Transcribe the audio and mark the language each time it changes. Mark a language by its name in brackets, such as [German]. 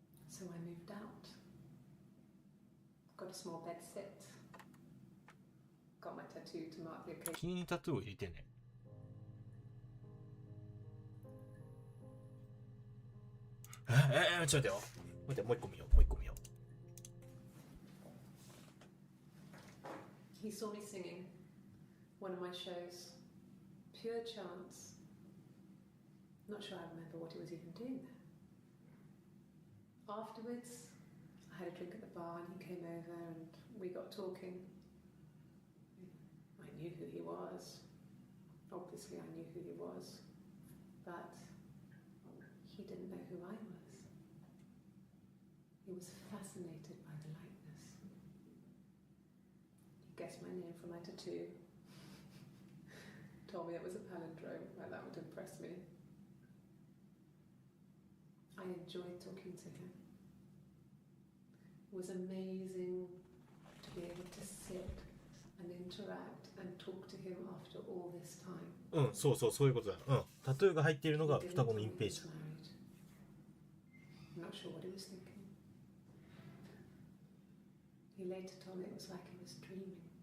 [English] So I moved out. Got a small bed sit. Got my tattoo to mark the occasion. [Japanese] 気にタトゥーを入れてね。ちょっと待ってよ。待って、もう一個見よう。 [English] He saw me singing one of my shows. Pure chance. Not sure I remember what he was even doing there. Afterwards, I had a drink at the bar and he came over and we got talking. I knew who he was. Obviously, I knew who he was. But he didn't know who I was. He was fascinated by the likeness. He guessed my name from my tattoo. Told me it was a palindrome, like that would impress me. I enjoyed talking to him. It was amazing to be able to sit and interact and talk to him after all this time. [Japanese] そういうことだ。タトゥーが入っているのが双子の隠蔽者。 [English] I'm not sure what he was thinking. He later told me it was like he was dreaming.